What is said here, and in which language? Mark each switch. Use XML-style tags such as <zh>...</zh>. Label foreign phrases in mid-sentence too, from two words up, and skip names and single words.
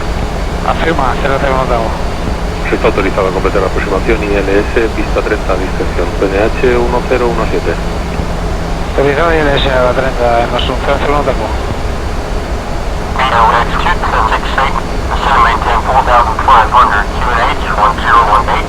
<es>Afirma, 001 Tango. Se está autorizado a completar la aproximación ILS, pista 30 a discreción, PNH 1017. Autorizado ILS a la 30, Immersion 001 Tango.</es> <en>Orbx FTX1060, ascend maintain 4,500, QNH 1018.</en>